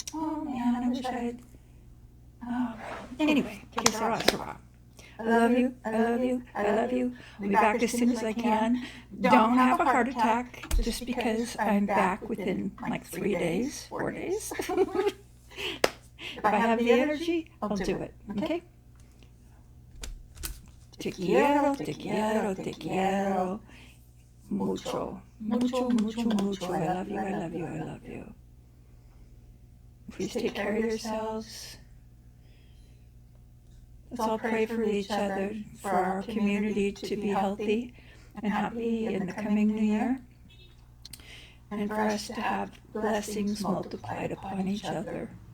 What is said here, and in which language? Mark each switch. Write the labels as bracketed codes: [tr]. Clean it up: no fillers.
[en] Oh man, I wish I had... Oh, anyway, [es] que sera, sera. [en] I love you, I love you, I love you. I'll be back as soon as I can. Don't have a heart attack just because I'm back within like 3 days, 4 days. If I have the energy, I'll do it, okay? [es] Te quiero, te quiero, te quiero. Mucho, mucho, mucho, mucho. [en] I love you, I love you, I love you. Please take care of yourselves. Let's all pray for each other, for our community to be healthy and happy in the coming new year, and for us to have blessings multiplied upon each other.